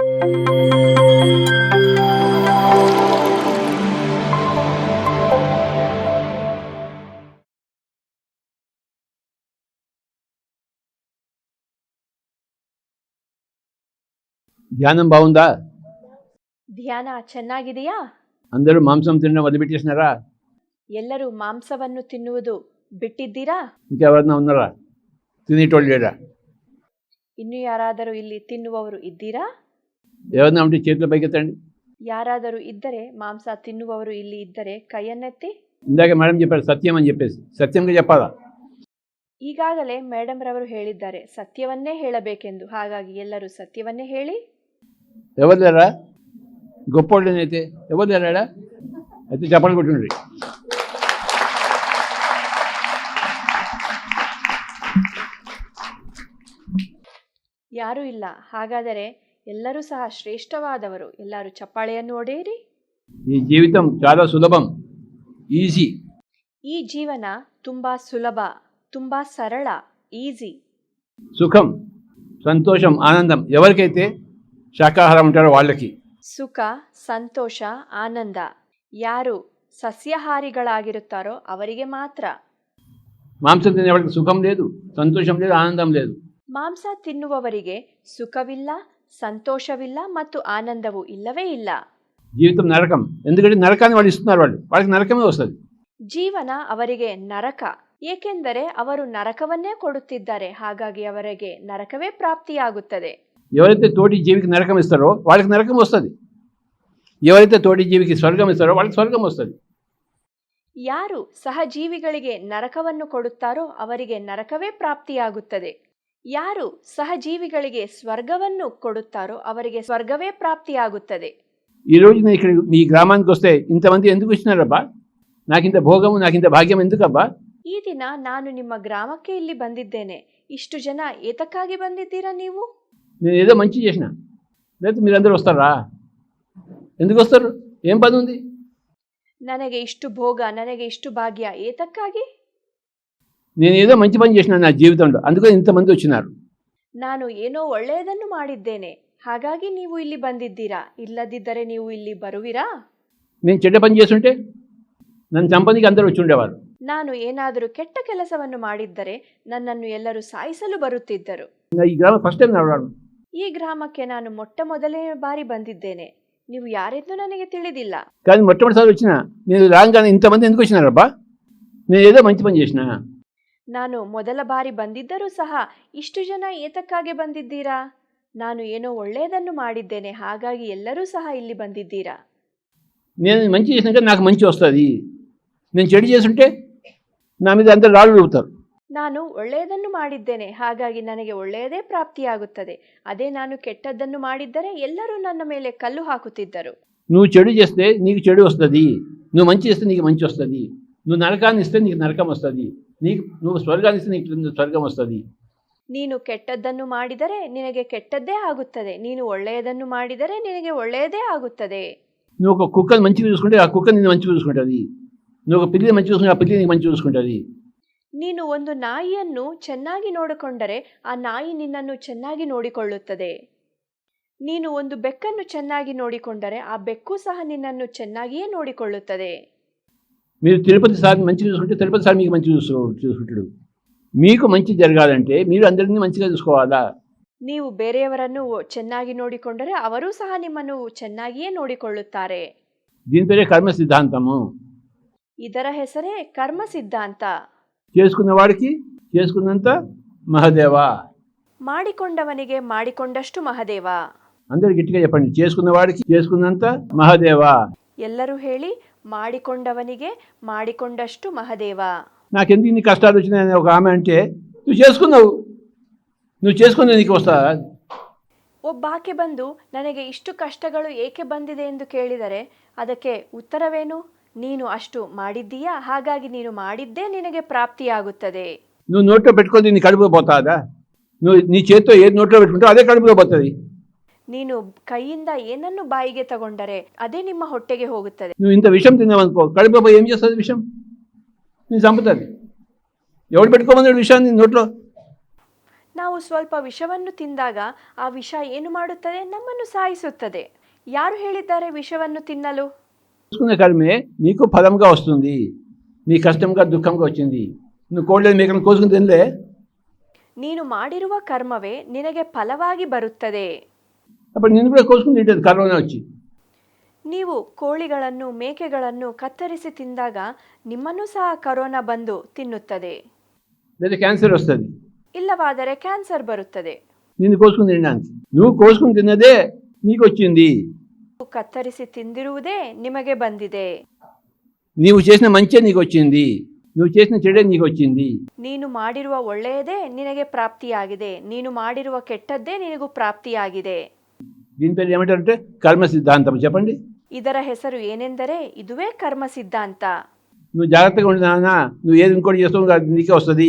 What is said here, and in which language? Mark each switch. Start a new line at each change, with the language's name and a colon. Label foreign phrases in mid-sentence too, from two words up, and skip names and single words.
Telugu: ధ్యానం బాగుందా?
Kannada: ಧ್ಯಾನ ಚೆನ್ನಾಗಿದೆಯಾ?
Telugu: అందరూ మాంసం తినడం వదిలిపెట్టేసినారా?
Kannada: ಎಲ್ಲರೂ ಮಾಂಸವನ್ನು ತಿನ್ನುವುದು ಬಿಟ್ಟಿದ್ದೀರಾ?
Telugu: ఇంకెవరన్నా ఉన్నారా తినేటోళ్ళు లేరా?
Kannada: ಇನ್ನು ಯಾರಾದರೂ ಇಲ್ಲಿ ತಿನ್ನುವವರು ಇದ್ದೀರಾ?
Telugu: ఎవరన్నా ఉంటే చేతులు పైకెత్తండి.
Kannada: ಯಾರಾದರೂ ಇದ್ದರೆ, ಮಾಂಸ ತಿನ್ನುವವರು ಇಲ್ಲಿ ಇದ್ದರೆ ಕೈಯನ್ನೆತ್ತಿ.
Telugu: ఇందాక మేడం చెప్పారు సత్యం అని చెప్పేసి, సత్యంగా చెప్పాలా?
Kannada: ಈಗಾಗಲೇ ಮೇಡಮ್ ರವರು ಹೇಳಿದ್ದಾರೆ ಸತ್ಯವನ್ನೇ ಹೇಳಬೇಕೆಂದು. ಹಾಗಾಗಿ ಎಲ್ಲರೂ ಸತ್ಯವನ್ನೇ ಹೇಳಿ.
Telugu: ఎవరు లేరా? గొప్పోళ్ళనైతే ఎవరు లేరా? అయితే చెప్పండి కొట్టుండ్రి.
Kannada: ಯಾರೂ ಇಲ್ಲ. ಹಾಗಾದರೆ ಎಲ್ಲರೂ ಸಹ ಶ್ರೇಷ್ಠವಾದವರು. ಎಲ್ಲರೂ ಚಪ್ಪಾಳೆಯನ್ನು ಹೊಡೆಯಿರಿ.
Telugu: ಈ జీవితం చాలా సులభం, ఈజీ.
Kannada: ಈ ಜೀವನ ತುಂಬಾ ಸುಲಭ, ತುಂಬಾ ಸರಳ, ಈಸಿ.
Telugu: సుఖం, సంతోషం, ఆనందం ఎవరికైతే శాకాహారం ఉంటారో వాళ్ళకి.
Kannada: ಸುಖ, ಸಂತೋಷ, ಆನಂದ ಯಾರು ಸಸ್ಯಾಹಾರಿಗಳಾಗಿರುತ್ತಾರೋ ಅವರಿಗೆ ಮಾತ್ರ.
Telugu: మాంసం తినే వాళ్ళకి సుఖం లేదు, సంతోషం లేదు, ఆనందం లేదు.
Kannada: ಮಾಂಸ ತಿನ್ನುವವರಿಗೆ ಸುಖವಿಲ್ಲ, ಸಂತೋಷವಿಲ್ಲ ಮತ್ತು ಆನಂದವೂ ಇಲ್ಲವೇ ಇಲ್ಲ.
Telugu: జీవితం నరకం. ఎందుకంటే నరకాన్ని వాళ్ళు ఇస్తున్నారు, వాళ్ళకి నరకమే వస్తుంది.
Kannada: ಜೀವನ ಅವರಿಗೆ ನರಕ, ಏಕೆಂದರೆ ಅವರು ನರಕವನ್ನೇ ಕೊಡುತ್ತಿದ್ದಾರೆ. ಹಾಗಾಗಿ ಅವರಿಗೆ ನರಕವೇ ಪ್ರಾಪ್ತಿಯಾಗುತ್ತದೆ.
Telugu: ఎవరైతే తోటి జీవికి నరకం ఇస్తారో వాళ్ళకి నరకం వస్తుంది. ఎవరైతే తోటి జీవికి స్వర్గం ఇస్తారో వాళ్ళకి స్వర్గం వస్తుంది.
Kannada: ಯಾರು ಸಹಜೀವಿಗಳಿಗೆ ನರಕವನ್ನು ಕೊಡುತ್ತಾರೋ ಅವರಿಗೆ ನರಕವೇ ಪ್ರಾಪ್ತಿಯಾಗುತ್ತದೆ. ಯಾರು ಸಹಜೀವಿಗಳಿಗೆ ಸ್ವರ್ಗವನ್ನು ಕೊಡುತ್ತಾರೋ ಅವರಿಗೆ ಸ್ವರ್ಗವೇ ಪ್ರಾಪ್ತಿಯಾಗುತ್ತದೆ.
Telugu: ఈరోజు నేను ఇక్కడ మీ గ్రామానికి వస్తే ఇంతమంది ఎందుకు వచ్చినారబ్బా? నాకింత భోగము, నాకింత భాగ్యం ఎందుకబ్బా?
Kannada: ಈ ದಿನ ನಾನು ನಿಮ್ಮ గ్రామಕ್ಕೆ ಇಲ್ಲಿ ಬಂದಿದ್ದೇನೆ. ಇಷ್ಟು ಜನ ಏತಕ್ಕಾಗಿ ಬಂದಿದ್ದೀರಾ ನೀವು?
Telugu: నేను ఏదో మంచి చేసిన, లేకపోతే మీరందరూ వస్తారా? ఎందుకు వస్తారు? ఏం పని ఉంది?
Kannada: ನನಗೆ ಇಷ್ಟು ಭೋಗ, ನನಗೆ ಇಷ್ಟು ಭಾಗ್ಯ ಏತಕ್ಕಾಗಿ?
Telugu: నేను ఏదో మంచి పని చేసిన నా జీవితంలో, అందుకని ఇంతమంది వచ్చినారు.
Kannada: ನಾನು ಏನೋ ಒಳ್ಳೆಯದನ್ನು ಮಾಡಿದ್ದೇನೆ, ಹಾಗಾಗಿ ನೀವು ಇಲ್ಲಿ ಬಂದಿದ್ದೀರಾ. ಇಲ್ಲದಿದ್ದರೆ ನೀವು ಇಲ್ಲಿ ಬರುವಿರಾ?
Telugu: నేను చెడ్డ పని చేస్తుంటే నన్ను చంపనీకి అందరూ వచ్చి ఉండేవారు.
Kannada: ನಾನು ಏನಾದರೂ ಕೆಟ್ಟ ಕೆಲಸವನ್ನು ಮಾಡಿದ್ದರೆ ನನ್ನನ್ನು ಎಲ್ಲರೂ ಸಾಯಿಸಲು ಬರುತ್ತಿದ್ದರು.
Telugu: ఈ గ్రామం
English: first time
Telugu: రావడం.
Kannada: ಈ ಗ್ರಾಮಕ್ಕೆ ನಾನು ಮೊಟ್ಟ ಮೊದಲನೇ ಬಾರಿ ಬಂದಿದ್ದೇನೆ. ನೀವು ಯಾರೆಂದು ನನಗೆ ತಿಳಿದಿಲ್ಲ.
Telugu: కానీ మొట్టమొదటిసారి వచ్చిన నేను రాగానే ఇంతమంది ఎందుకు వచ్చినారబ్బా? నేను ఏదో మంచి పని చేసిన.
Kannada: ನಾನು ಮೊದಲ ಬಾರಿ ಬಂದಿದ್ದರೂ ಸಹ ಇಷ್ಟು ಜನ ಏತಕ್ಕಾಗಿ ಬಂದಿದ್ದೀರಾ? ನಾನು ಏನೋ ಒಳ್ಳೆಯದನ್ನು ಮಾಡಿದ್ದೇನೆ, ಹಾಗಾಗಿ ಎಲ್ಲರೂ ಸಹ ಇಲ್ಲಿ ಬಂದಿದ್ದೀರಾ.
Telugu: నేను మంచి చేసినాక నాకు మంచి వస్తుంది. నేను చెడు చేస్తుంటే నా మీద అందరు రాళ్ళు రుపుతారు.
Kannada: ನಾನು ಒಳ್ಳೆಯದನ್ನು ಮಾಡಿದ್ದೇನೆ, ಹಾಗಾಗಿ ನನಗೆ ಒಳ್ಳೆಯದೇ ಪ್ರಾಪ್ತಿಯಾಗುತ್ತದೆ. ಅದೇ ನಾನು ಕೆಟ್ಟದ್ದನ್ನು ಮಾಡಿದ್ದರೆ ಎಲ್ಲರೂ ನನ್ನ ಮೇಲೆ ಕಲ್ಲು ಹಾಕುತ್ತಿದ್ದರು.
Telugu: నువ్వు చెడు చేస్తే నీకు చెడు వస్తుంది, నువ్వు మంచి చేస్తే నీకు మంచి వస్తుంది. నువ్వు నరకాన్ని ఇస్తే నీకు నరకం వస్తుంది, నువ్వు స్వర్గాన్ని ఇస్తే నీకు స్వర్గం వస్తుంది.
Kannada: ನೀನು ಕೆಟ್ಟದ್ದನ್ನು ಮಾಡಿದರೆ ನಿನಗೆ ಕೆಟ್ಟದ್ದೇ ಆಗುತ್ತದೆ, ನೀನು ಒಳ್ಳೆಯದನ್ನು ಮಾಡಿದರೆ ನಿನಗೆ ಒಳ್ಳೆಯದೇ ಆಗುತ್ತದೆ.
Telugu: నువ్వు ఒక కుక్కని మంచిగా చూసుకుంటే ఆ కుక్క నిన్ను మంచిగా చూసుకుంటుంది. నువ్వు ఒక పిల్లిని మంచిగా చూసుకుంటే ఆ పిల్లి నీకు మంచిగా చూసుకుంటుంది.
Kannada: ನೀನು ಒಂದು ನಾಯಿಯನ್ನು ಚೆನ್ನಾಗಿ ನೋಡಿಕೊಂಡರೆ ಆ ನಾಯಿ ನಿನ್ನನ್ನು ಚೆನ್ನಾಗಿ ನೋಡಿಕೊಳ್ಳುತ್ತದೆ. ನೀನು ಒಂದು ಬೆಕ್ಕನ್ನು ಚೆನ್ನಾಗಿ ನೋಡಿಕೊಂಡರೆ ಆ ಬೆಕ್ಕು ಸಹ ನಿನ್ನನ್ನು ಚೆನ್ನಾಗಿಯೇ ನೋಡಿಕೊಳ್ಳುತ್ತದೆ.
Telugu: మీరు తిరుపతి సార్ మంచిగా చూసుకుంటే తిరుపతి సార్ మీకు మంచిగా చూసుకుంటాడు. మీకు మంచి జరగాలంటే మీరు అందరినీ మంచిగా చూసుకోవాలా?
Kannada: ನೀವು ಬೇರೆಯವರನ್ನು ಚೆನ್ನಾಗಿ ನೋಡಿಕೊಂಡರೆ ಅವರೂ ಸಹ ನಿಮ್ಮನ್ನು ಚೆನ್ನಾಗಿಯೇ ನೋಡಿಕೊಳ್ಳುತ್ತಾರೆ.
Telugu: దీని పేరే కర్మ సిద్ధాంతము.
Kannada: ಇದರ ಹೆಸರೇ ಕರ್ಮ ಸಿದ್ಧಾಂತ.
Telugu: చేసుకున్న వాడికి చేసుకున్నంత మహదేవ.
Kannada: ಮಾಡಿಕೊಂಡವನಿಗೆ ಮಾಡಿಕೊಂಡಷ್ಟು ಮಹದೇವ.
Telugu: అందరు గట్టిగా చెప్పండి, చేసుకున్న వాడికి చేసుకున్నంత మహదేవ.
Kannada: ಎಲ್ಲರೂ ಹೇಳಿ, ಮಾಡಿಕೊಂಡವನಿಗೆ ಮಾಡಿಕೊಂಡಷ್ಟು ಮಹದೇವ.
Telugu: నాకెందుకు ఇన్ని కష్టాలు వచ్చినాయని ఒక ఆమె అంటే, నువ్వు చేసుకున్నావు, నువ్వు చేసుకున్న నీకు వస్తా.
Kannada: ಒಬ್ಬಾಕೆ ಬಂದು ನನಗೆ ಇಷ್ಟು ಕಷ್ಟಗಳು ಏಕೆ ಬಂದಿದೆ ಎಂದು ಕೇಳಿದರೆ ಅದಕ್ಕೆ ಉತ್ತರವೇನು? ನೀನು ಅಷ್ಟು ಮಾಡಿದ್ದೀಯಾ, ಹಾಗಾಗಿ ನೀನು ಮಾಡಿದ್ದೇ ನಿನಗೆ ಪ್ರಾಪ್ತಿಯಾಗುತ್ತದೆ.
Telugu: నువ్వు నోట్లో పెట్టుకొని నీ కడుపులో పోతాదా? నువ్వు నీ చేతితో ఏది నోట్లో పెట్టుకుంటావు అదే కడుపులో పోతుంది.
Kannada: ನೀನು ಕೈಯಿಂದ ಏನನ್ನು ಬಾಯಿಗೆ ತಗೊಂಡರೆ ಅದೇ ನಿಮ್ಮ ಹೊಟ್ಟೆಗೆ ಹೋಗುತ್ತದೆ.
Telugu: నువ్వు ఇంత విషం తిన్నావనుకో, కడుపులో పోయి ఏం చేస్తుంది? విషం నేను చంపుతుంది. ఎవడు పెట్టుకోమన్నాడు విషయాన్ని నోట్లో?
Kannada: ನಾವು ನಾವು ಸ್ವಲ್ಪ ವಿಷವನ್ನು ತಿಂದಾಗ ಆ ವಿಷ ಏನು ಮಾಡುತ್ತದೆ? నమ్మನ್ನು సాయిಸುತ್ತದೆ. ಯಾರು ಹೇಳಿದ್ದಾರೆ విషವನ್ನು తిన్నಲು?
Telugu: చేసుకునే కర్మే నీకు ఫలంగా వస్తుంది. నీ కష్టంగా దుఃఖంగా వచ్చింది. నువ్వు కోళ్ళని మేకలను కోసుకుని తినలే.
Kannada: ನೀನು ಮಾಡಿರುವ ಕರ್ಮವೇ ನಿನಗೆ ಫಲವಾಗಿ ಬರುತ್ತದೆ.
Telugu: అప్పుడు నిన్ను కూడా కోసుకుని తింటది కరోనా వచ్చి.
Kannada: ನೀವು ಕೋಳಿಗಳನ್ನು ಮೇಕೆಗಳನ್ನು ಕತ್ತರಿಸಿ ತಿಂದಾಗ ನಿಮ್ಮನ್ನು ಸಹ ಕರೋನಾ ಬಂದು ತಿನ್ನುತ್ತದೆ.
Telugu: లేదా క్యాన్సర్ వస్తుంది.
Kannada: ಇಲ್ಲವಾದರೆ ಕ್ಯಾನ್ಸರ್ ಬರುತ್ತದೆ.
Telugu: నిన్ను కోసుకుని తినడానికి. నువ్వు కోసుకుని తిన్నదే నీకు వచ్చింది.
Kannada: ಕತ್ತರಿಸಿ ತಿಂದಿರುವುದೇ ನಿಮಗೆ ಬಂದಿದೆ.
Telugu: నీవు చేసిన మంచే నీకు వచ్చింది. నువ్వు చేసిన చెడే నీకు వచ్చింది.
Kannada: ನೀನು ಮಾಡಿರುವ ಒಳ್ಳೆಯದೇ ನಿನಗೆ ಪ್ರಾಪ್ತಿಯಾಗಿದೆ. ನೀನು ಮಾಡಿರುವ ಕೆಟ್ಟದ್ದೇ ನಿನಗೂ ಪ್ರಾಪ್ತಿಯಾಗಿದೆ.
Telugu: దీని పేరు ఏమంటారంటే కర్మ సిద్ధాంతం. చెప్పండి.
Kannada: ಇದರ ಹೆಸರು ಏನೆಂದರೆ ಇದುವೇ ಕರ್ಮ ಸಿದ್ಧಾಂತ.
Telugu: నువ్వు జాగ్రత్తగా ఉండి నాన్న, నువ్వు ఏది ఇంకోటి చేస్తావు నీకే వస్తుంది.